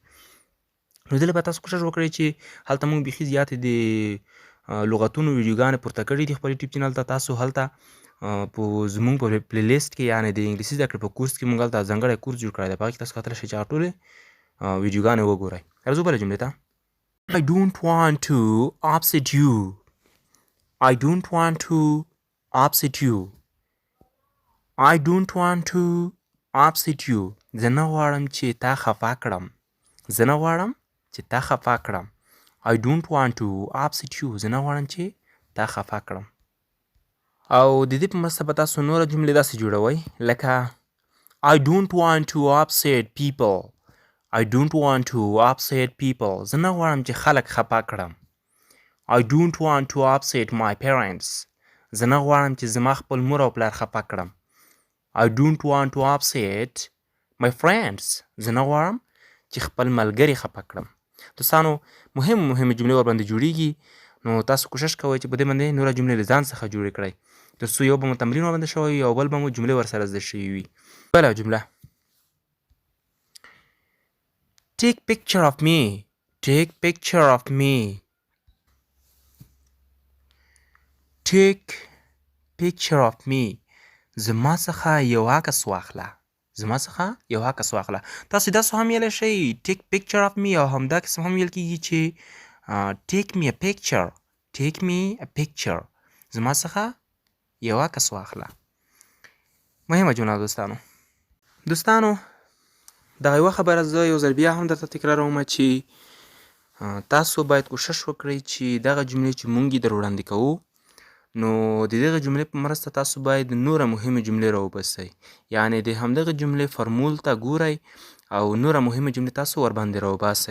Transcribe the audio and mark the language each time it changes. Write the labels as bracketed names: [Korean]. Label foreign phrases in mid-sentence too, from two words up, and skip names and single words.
[Pashto] نو دې لپاره تاسو کوشش وکړئ چې هلته موږ بیخي زیاتې د لغتونو ویډیوګانې پورته کړي دي خپل یوټیوب چینل ته. تاسو هلته په زموږ په پلی لیست کې یعنې د انګلیسي زده کړې په کورس کې موږ هلته ځانګړی کورس جوړ کړی دی، په هغې کې تاسو کتلی شئ چې هغه ټولې ویډیوګانې وګورئ. راځو بله جملې ته. [English] I don't want to upset you. I don't want to upset you. I don't want to upset you. [Pashto] زه نه غواړم چې تا خفه کړم. زه نه غواړم چې تا خفه کړم. [English] I don't want to upset you. [Pashto] زه نه غواړم چې تا خفه کړم. او د دې په مرسته به تاسو نوره جملې داسې جوړوئ لکه [English] I don't want to upset people. I don't want to upset people. [Pashto] زه نه غواړم چې خلک خفه کړم. [English] I don't want to upset my parents. [Pashto] زه نه غواړم چې زما خپل مور او پلار خفه کړم. [English] I don't want to upset my friends. [Pashto] زه نه غواړم چې خپل ملګري خفه کړم. دوستانو مهمه جملې ورباندې جوړیږي، نو تاسو کوشش کوئ چې په دې باندې نوره جملې له ځان څخه جوړې کړئ، تر څو یو به مو تمرین ورباندې شوی وي او بل به مو جملې ورسره زده شوي وي. بله جمله [English] Take picture of me. Take picture of me. Take picture of me. [Pashto] زما څخه یو عکس واخله. زما څخه یو عکس واخله. تاسو داسې هم ویلی شئ [English] take picture of me [Pashto] او همدا قسم هم ویل کېږي چې [English] take me a picture. Take me a picture. [Pashto] زما څخه یو عکس واخله. مهمه جمله دوستانو دغه یوه خبره زه یو ځل بیا هم درته تکراروم چې تاسو باید کوشش وکړئ چې دغه جملې چې موږ یې در وړاندې کوو، نو د دغه جملې په مرسته تاسو باید نوره مهمه جملې راوباسئ، یعنې د همدغه جملې فرمول ته ګورئ او نوره مهمه جملې تاسو ورباندې راوباسئ.